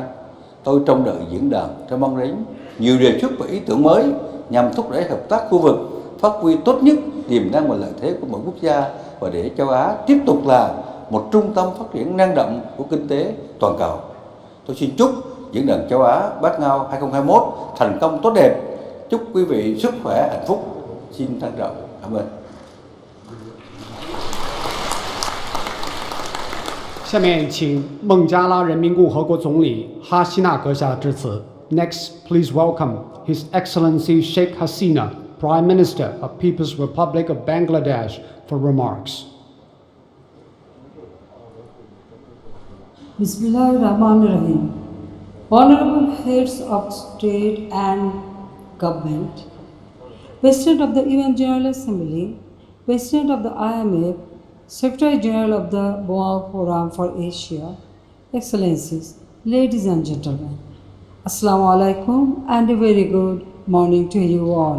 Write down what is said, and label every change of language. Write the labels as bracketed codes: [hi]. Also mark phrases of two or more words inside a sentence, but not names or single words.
[vi] Tôi trông đợi diễn đàn sẽ mang đến nhiều đề xuất và ý tưởng mới nhằm thúc đẩy hợp tác khu vực, phát huy tốt nhất tiềm năng và lợi thế của mỗi quốc gia và để châu Á tiếp tục là một trung tâm phát triển năng động của kinh tế toàn cầu. Tôi xin chúc diễn đàn châu Á Bát Ngao 2021 thành công tốt đẹp. Chúc quý vị sức khỏe, hạnh phúc. Xin trân trọng cảm ơn. [zh] 下面请孟加拉人民共和国总理哈希纳阁下致辞。 [en] Next, please welcome His Excellency Sheikh Hasina, Prime Minister of People's Republic of Bangladesh, for remarks. [ar] بسم الله الرحمن الرحيم. [en] Honorable heads of state and government, President of the UN General Assembly, President of the IMF, Secretary General of the Baoa Forum for Asia, Excellencies, ladies and gentlemen, [ar] السلام عليكم [en] and a very good morning to you all.